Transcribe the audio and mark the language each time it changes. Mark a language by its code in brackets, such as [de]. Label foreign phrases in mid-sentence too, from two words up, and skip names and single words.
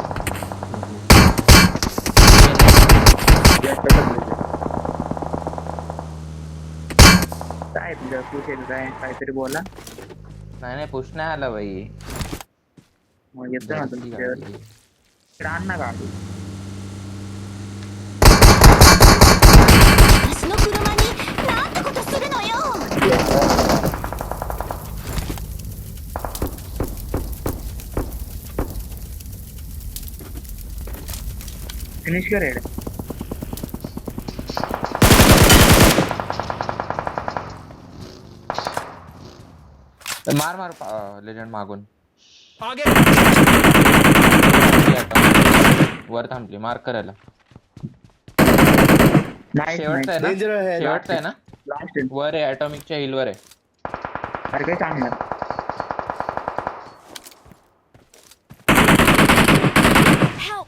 [mr] काय तुझं तू काय काहीतरी बोला नाही पुश नाही आला भाई मग येतो ना तुमच्या आण ना गाडी [ja] 私の車になんてことするのよ。 [mr] फिनिश कर रे मार मार लेजंड मागून आगे वर थांबली मार करायला नाही शेवटचा आहे ना डेंजर आहे शेवटचा आहे ना लास्ट वर आहे ॲटॉमिकच्या हिल वर आहे अरे काय सांगणार Help!